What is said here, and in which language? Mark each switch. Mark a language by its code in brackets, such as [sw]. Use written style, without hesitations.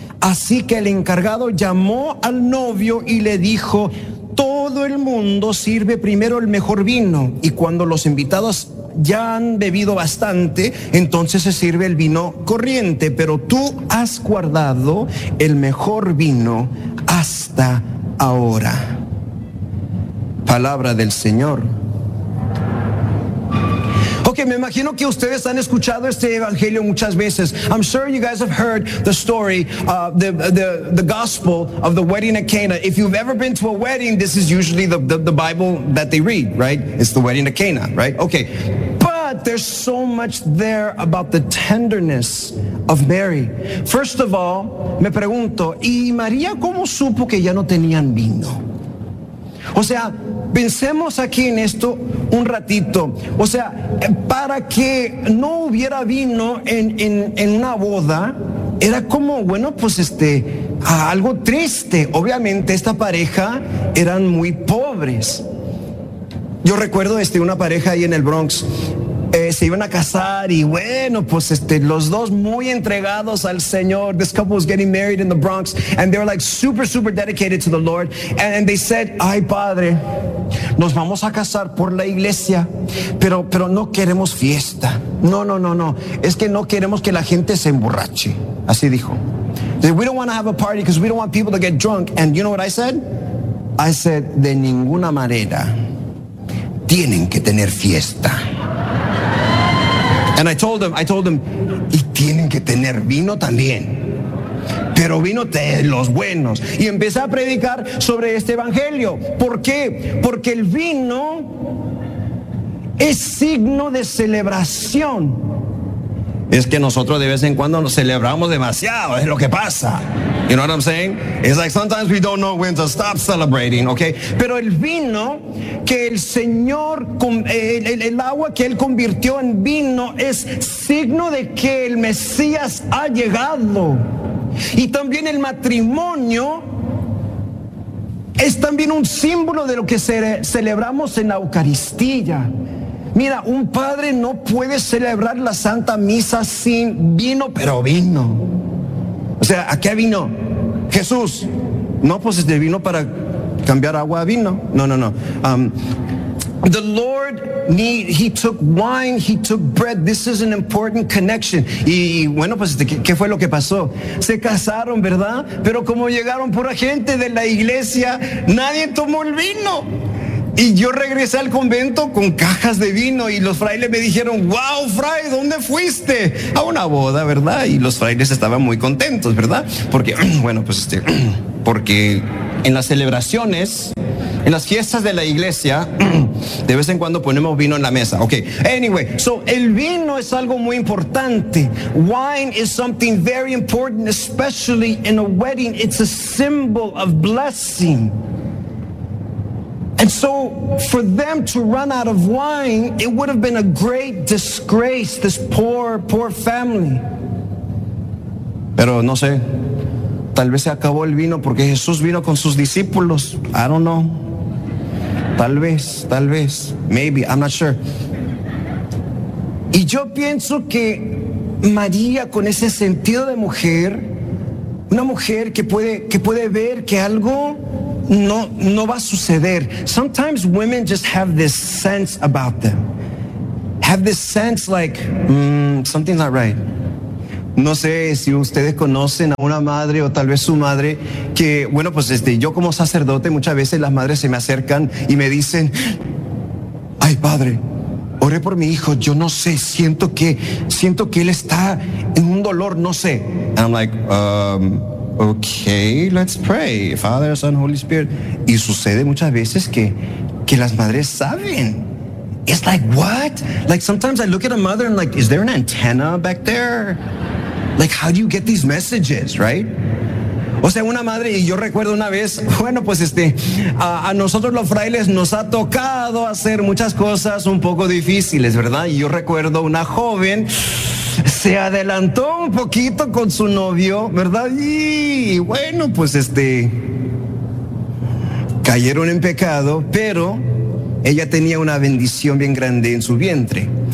[es] Así que el encargado llamó al novio y le dijo, todo el mundo sirve primero el mejor vino, y cuando los invitados ya han bebido bastante, entonces se sirve el vino corriente. Pero tú has guardado el mejor vino hasta ahora. Palabra del Señor. Okay, me imagino que ustedes han escuchado este evangelio muchas veces. [en] I'm sure you guys have heard the story, the gospel of the wedding at Cana. If you've ever been to a wedding, this is usually the Bible that they read, right? It's the wedding at Cana, right? Okay. But there's so much there about the tenderness of Mary. First of all, [es] me pregunto, ¿y María cómo supo que ya no tenían vino? O sea, pensemos aquí en esto un ratito. O sea, para que no hubiera vino en una boda, era como, bueno, pues algo triste. Obviamente, esta pareja eran muy pobres. Yo recuerdo una pareja ahí en el Bronx. Se iban a casar y bueno, pues los dos muy entregados al Señor. [en] This couple was getting married in the Bronx and they were like super, super dedicated to the Lord. And they said, [es] ay padre, nos vamos a casar por la iglesia, pero no queremos fiesta. No, es que no queremos que la gente se emborrache. Así dijo. [en] We don't want to have a party because we don't want people to get drunk. And you know what I said? I said, [es] de ninguna manera tienen que tener fiesta. [en] And I told them, [es] y tienen que tener vino también, pero vino de los buenos. Y empecé a predicar sobre este evangelio. ¿Por qué? Porque el vino es signo de celebración. Es que nosotros de vez en cuando nos celebramos demasiado, es lo que pasa. [en] You know what I'm saying? It's like sometimes we don't know when to stop celebrating, okay? [es] Pero el vino que el Señor, el agua que Él convirtió en vino es signo de que el Mesías ha llegado. Y también el matrimonio es también un símbolo de lo que celebramos en la Eucaristía. Mira, un padre no puede celebrar la Santa Misa sin vino, pero vino. O sea, ¿a qué vino? Jesús. No, pues es de vino para cambiar agua a vino. No. [en] The Lord, he took wine, he took bread. This is an important connection. [es] Y bueno, pues, ¿qué fue lo que pasó? Se casaron, ¿verdad? Pero como llegaron pura gente de la iglesia, nadie tomó el vino. Y yo regresé al convento con cajas de vino y los frailes me dijeron, wow, fray, ¿dónde fuiste? A una boda, ¿verdad? Y los frailes estaban muy contentos, ¿verdad? Porque, bueno, pues porque en las celebraciones, en las fiestas de la iglesia, de vez en cuando ponemos vino en la mesa. [en] Ok, anyway, so [es] el vino es algo muy importante. [en] Wine is something very important, especially in a wedding. It's a symbol of blessing. And so for them to run out of wine, it would have been a great disgrace, this poor, poor family. [es] Pero no sé, tal vez se acabó el vino porque Jesús vino con sus discípulos. [en] I don't know. [es] Tal vez. [en] Maybe, I'm not sure. [es] Y yo pienso que María, con ese sentido de mujer, una mujer que puede ver que algo no va a suceder. [en] Sometimes women just have this sense about them. Have this sense like, something's not right. [es] No sé si ustedes conocen a una madre o tal vez su madre que, bueno, pues yo como sacerdote muchas veces las madres se me acercan y me dicen, ay padre, oré por mi hijo, yo no sé, siento que él está en un dolor, no sé. [en] And I'm like, okay, let's pray, Father, Son, Holy Spirit. [es] Y sucede muchas veces que las madres saben. [en] It's like, what? Like, sometimes I look at a mother and like, is there an antenna back there? Like, how do you get these messages, right? [es] O sea, una madre, y yo recuerdo una vez, bueno, pues a nosotros los frailes nos ha tocado hacer muchas cosas un poco difíciles, ¿verdad? Y yo recuerdo una joven, se adelantó un poquito con su novio, ¿verdad? Y bueno, pues cayeron en pecado, pero ella tenía una bendición bien grande en su vientre.